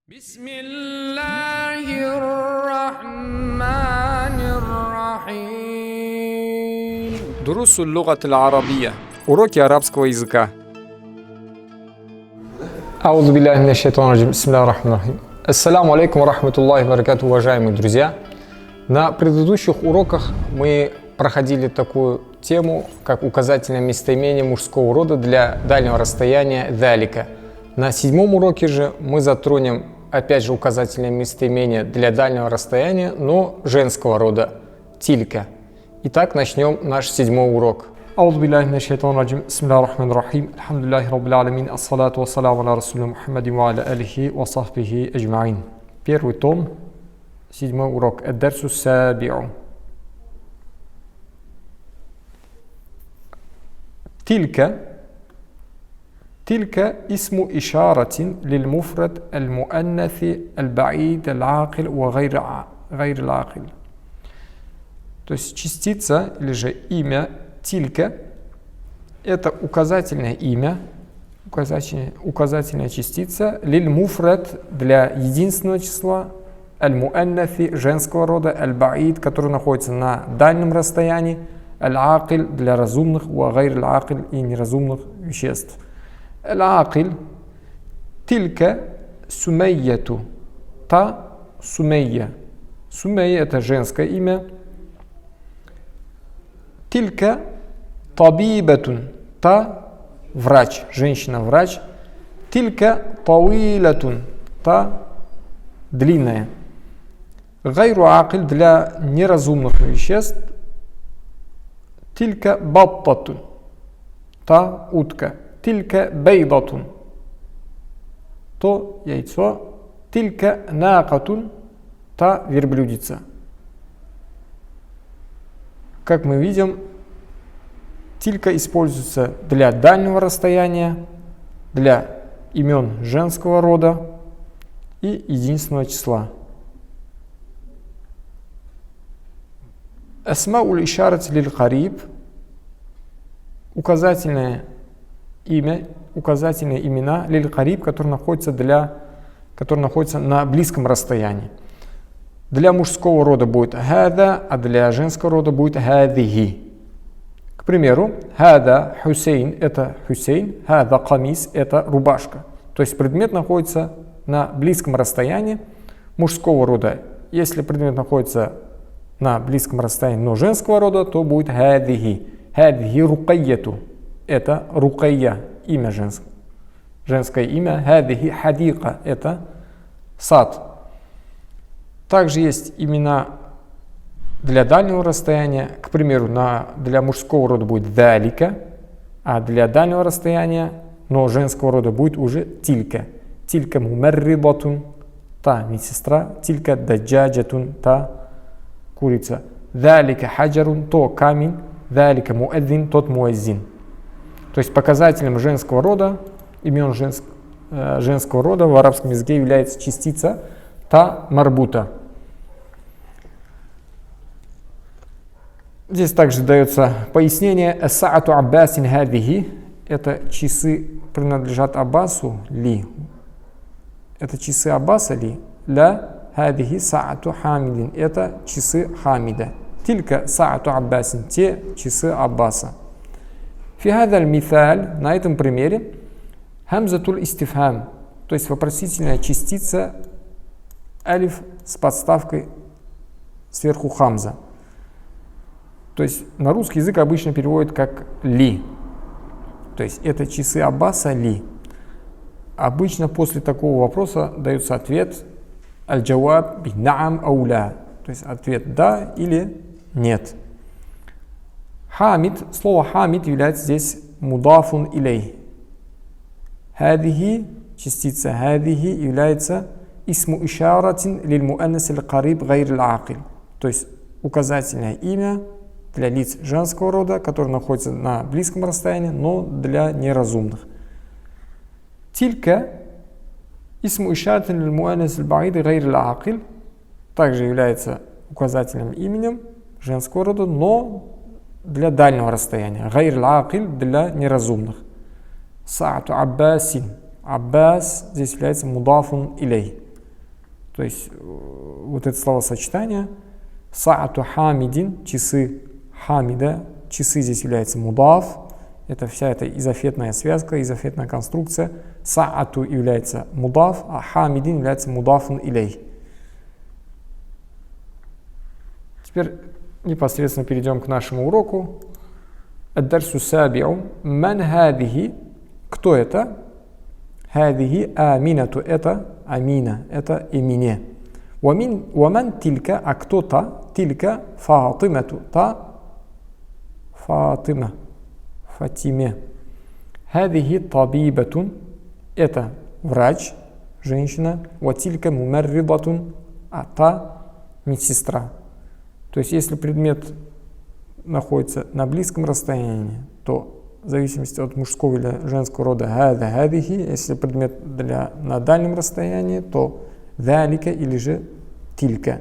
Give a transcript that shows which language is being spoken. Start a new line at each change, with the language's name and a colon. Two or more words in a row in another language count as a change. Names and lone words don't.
Arabic: بسم الله الرحمن الرحيم. دروس اللغة العربية.
Russian: Уроки арабского языка.
Arabic: أعوذ بالله من الشيطان الرجيم. بسم الله الرحمن الرحيم. السلام عليكم ورحمة الله وبركاته,
Russian: уважаемые друзья. На предыдущих уроках мы проходили такую тему, как указательное местоимение мужского рода для дальнего расстояния «далика». На седьмом уроке же мы затронем опять же указательное местоимение для дальнего расстояния, но женского рода «тилька». Итак, начнем наш седьмой урок.
Arabic: أعوذ بالله من الشيطان الرجيم بسم الله الرحمن الرحيم الحمد لله رب العالمين الصلاة والسلام على رسول محمد وعلى آله وصحبه أجمعين.
Russian: Первый том, седьмой урок.
Arabic: الدرس السابع. تلك اسم إشارة للمفرد المؤنث البعيد العاقل وغير العاقل.
Russian: То есть частица или же имя тилька – это указательное имя, указательная частица, лиль-муфрад для единственного числа, аль-муаннафи женского рода, аль-баид, который находится на дальнем расстоянии, аль-акиль для разумных,
Arabic: وغير العاقل
Russian: и неразумных веществ.
Arabic: العاقل تلك سمية,
Russian: та сумейя. Сумейя – это женское имя.
Arabic: تلك طبيبة,
Russian: та врач, женщина-врач.
Arabic: تلك طويلة,
Russian: та длинная.
Arabic: غير عاقل
Russian: для неразумных веществ.
Arabic: تلك بطة,
Russian: та утка.
Arabic: تلك بيضة,
Russian: то яйцо.
Arabic: تلك ناقة,
Russian: та верблюдица. Как мы видим, тилька используется для дальнего расстояния, для имен женского рода и единственного числа.
Arabic: أسماء الإشارة للقريب,
Russian: указательные имена
Arabic: للقريب,
Russian: которые находятся на близком расстоянии. Для мужского рода будет хада, а для женского рода будет хадихи. К примеру,
Arabic: هذا حسين
Russian: – это Хусейн,
Arabic: هذا قميص
Russian: – это рубашка. То есть предмет находится на близком расстоянии мужского рода. Если предмет находится на близком расстоянии, но женского рода, то будет хадихи.
Arabic: هذه رقية –
Russian: это рукайя, имя женское имя.
Arabic: هذه حديقة
Russian: – это сад. Также есть имена для дальнего расстояния. К примеру, для мужского рода будет далика, а для дальнего расстояния, но женского рода будет уже тилька.
Arabic: تلك ممرضة,
Russian: та медсестра.
Arabic: تلك دجاجة,
Russian: та курица.
Arabic: ذلك حجر,
Russian: то камень.
Arabic: ذلك مؤذن,
Russian: тот муэззин. То есть показателем женского рода, имен женского рода в арабском языке является частица
Arabic: تاء مربوطة.
Russian: Здесь также дается пояснение.
Arabic: أساعة عباس هذه.
Russian: Это часы принадлежат Аббасу ли? Это часы Аббаса ли?
Arabic: لا هذه ساعة حامد.
Russian: Это часы Хамида.
Arabic: تلك ساعة عباس.
Russian: Те часы Аббаса.
Arabic: في هذا المثال.
Russian: На этом примере
Arabic: همزة الاستفهام.
Russian: То есть вопросительная частица алиф с подставкой сверху хамза. То есть на русский язык обычно переводят как ли. То есть это часы Аббаса ли. Обычно после такого вопроса дается ответ
Arabic: الجواب بنعم أو لا.
Russian: То есть ответ да или нет. Хамид, слово хамид является здесь
Arabic: مضاف إليه. Хадихи, частица хадихи является اسم إشارة للمؤنث القريب غير العاقل.
Russian: То есть указательное имя для лиц женского рода, которые находятся на близком расстоянии, но для неразумных.
Arabic: تلك اسم إشارة للمؤنث البعيد غير العاقل
Russian: также является указательным именем женского рода, но для дальнего расстояния.
Arabic: غير العاقل
Russian: для неразумных.
Arabic: ساعة عباس.
Russian: Аббас здесь является
Arabic: مضاف إليه.
Russian: То есть вот это словосочетание
Arabic: ساعة حامد,
Russian: часы хамида, часы здесь является мудаф, это вся эта изофетная связка, изофетная конструкция. Саату является мудаф, а хамидин является
Arabic: مضاف إليه.
Russian: Теперь непосредственно перейдем к нашему уроку.
Arabic: الدرس السابع. من هذه.
Russian: Кто это?
Arabic: هذه آمنة.
Russian: Это амина. Это имени.
Arabic: ومن تلك.
Russian: А кто та?
Arabic: تلك فاطمة.
Russian: Та Фатима.
Arabic: Фатиме. هذه طبيبة.
Russian: Это врач, женщина.
Arabic: وتلك ممرضة.
Russian: А та медсестра. То есть, если предмет находится на близком расстоянии, то в зависимости от мужского или женского рода хада, хадихи, если предмет на дальнем расстоянии, то далика или же тилька.